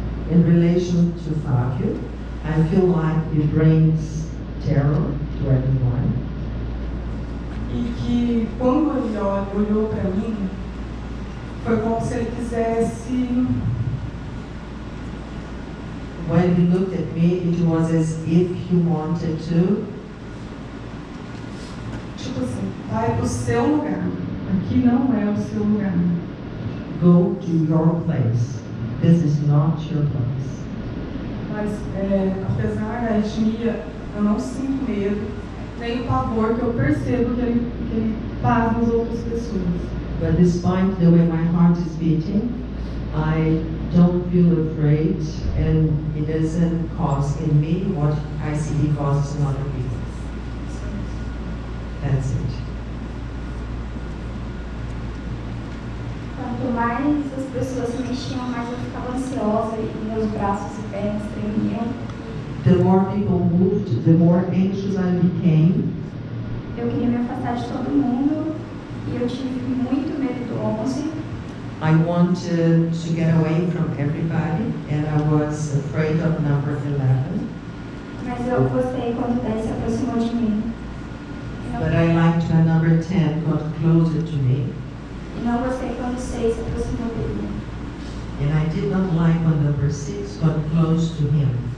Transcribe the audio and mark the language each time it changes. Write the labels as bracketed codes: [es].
[en] In relation to Fábio, I feel like he brings terror to everyone. [pt] E que quando ele olhou para mim, foi como se ele quisesse. [en] When he looked at me, it was as if he wanted to. [pt] Tipo assim, vai pro seu lugar. Aqui não é o seu lugar. [en] Go to your place. This is not your place. [pt] Mas, apesar da arritmia, eu não sinto medo, nem o pavor que eu percebo que ele faz nas outras pessoas. [en] But despite the way my heart is beating, I don't feel afraid, and it doesn't cause in me what I see he causes in other people. That's it. [pt] Quanto mais as pessoas se mexiam, mais eu ficava ansiosa e meus braços e pernas tremiam. [en] The more people moved, the more anxious I became. [pt] Eu queria me afastar de todo mundo e eu tive muito medo do 11. [en] I wanted to get away from everybody, and I was afraid of number 11. [pt] Mas eu gostei quando o 10 se aproximou de mim. [en] But I liked when number 10 got closer to me. [pt] E não gostei quando o 6 se aproximou dele. [en] And I did not like when number 6 got close to him.